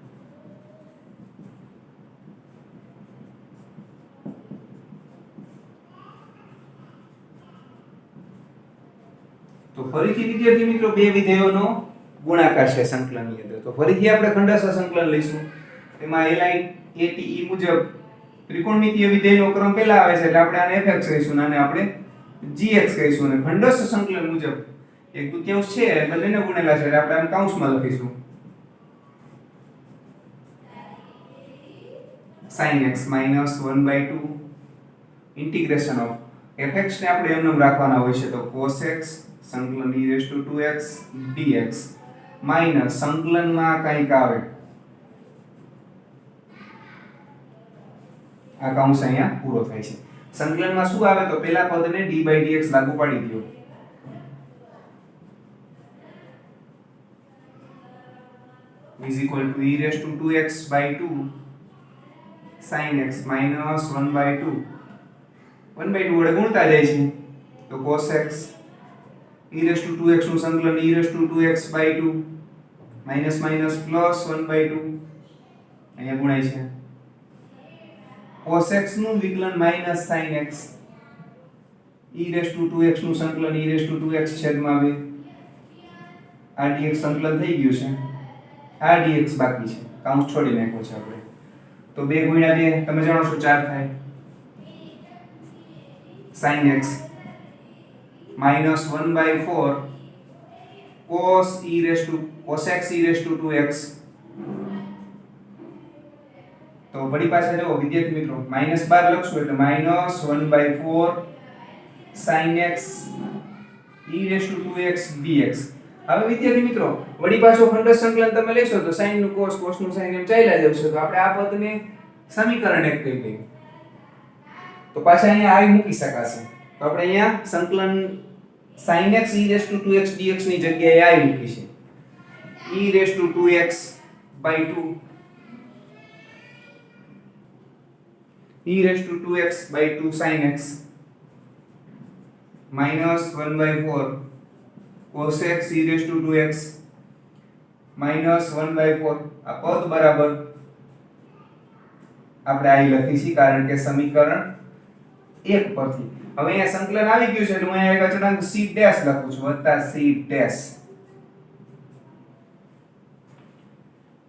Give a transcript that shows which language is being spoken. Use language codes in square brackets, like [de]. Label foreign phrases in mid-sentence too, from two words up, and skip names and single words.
[gu] તો ફરીથી વિદ્યાર્થી મિત્રો બે વિધેયોનો ગુણાકાર છે સંકલનની અંદર. તો ફરીથી આપણે ખંડસ્થ સંકલન લઈશું. એમાં LIATE મુજબ ત્રિકોણમિતિય વિધેયનો ક્રમ પહેલા આવે છે એટલે આપણે આને fx કહીશું અને આપણે gx કહીશું. અને ખંડસ્થ સંકલન મુજબ એક દુત્યાંશ છે બંનેને ગુણેલા છે એટલે આપણે આને કૌંસમાં લખીશું. [en] sin x minus 1/2 integration of fx [gu] ને આપણે એમ નામ રાખવાના હોય છે. તો [en] cos x [gu] સંકલન [en] e raised to 2x dx [gu] માઈનસ સંકલનમાં કંઈક આવે, આ કૌંસ અહીંયા પૂરો થાય છે. સંકલનમાં શું આવે? તો પહેલા પદને d/dx લાગુ પાડી દો. [en] is equal to e raised to 2x/2 sin x minus 1/2 1/2 [gu] વડે ગુણતા જાય છે. તો [en] cos x e raised to 2x [gu] નું સંકલન [en] e raised to 2x/2 minus minus plus [gu] 1/2 અહીંયા ગુણાય છે. [en] cos x [gu] નું વિકલન માઈનસ [en] sin x e raised to 2x [gu] નું સંકલન [en] e raised to 2x [gu] છેદમાં 2 આ dx સંકલન થઈ ગયું છે. આ dx બાકી છે, કૌંસ છોડી નાખ્યો છે આપણે. તો 2 ગુણ્યા 2 તમે જાણો છો 4 થાય. [en] sin x minus 1/4 cos x e raised to 2x. [gu] તો વળી પાછા જો વિદ્યાર્થી મિત્રો માઈનસ 12 લખશું એટલે [en] minus 1/4 sin x e raised to 2x dx. [gu] હવે વિદ્યાર્થી મિત્રો વળી પાછો ખંડસ્થ સંકલન તમે લેશો તો sin નું cos, cos નું sin એમ ચાલ્યા જશે. તો આપણે આ પદને સમીકરણ 1 કહી દઈએ. તો પાછા અહીંયા i મૂકી શકાશે. તો આપણે અહીંયા સંકલન [en] sin x e raised to 2x dx [gu] ની જગ્યાએ i મૂકી છે. [en] e raised to 2x/2 e raised to 2x/2 sin x minus 1/4 cos x e raised to 2x minus 1/4 [gu] આ પદ બરાબર આપણે i લખી છે કારણ કે સમીકરણ 1 પરથી. હવે અહીંયા સંકલન આવી ગયું છે એટલે હું અહીંયા એક અચળાંક c' લખું છું વત્તા c'.